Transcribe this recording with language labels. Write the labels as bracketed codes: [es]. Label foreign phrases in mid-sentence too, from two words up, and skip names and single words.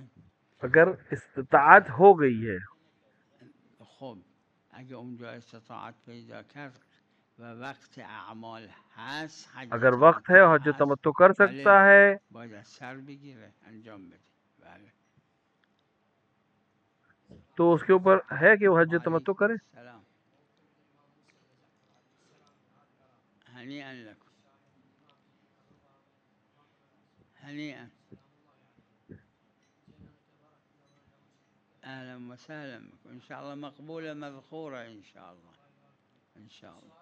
[ur] اگر استطاعت ہو گئی ہے، [fa] خب اگر اونجا استطاعت پیدا کرد و وقت اعمال هست، [ur] اگر وقت ہے حج تمتع کر سکتا ہے، [fa] باید از سر بگیره انجام بده. بله [ur] تو اس کے اوپر ہے کہ وہ حج تمتع کرے. سلام. [ar] هنيئا لكم، هنيئا، اهلا وسهلا بكم، ان شاء الله مقبوله مذخوره ان شاء الله، ان شاء الله.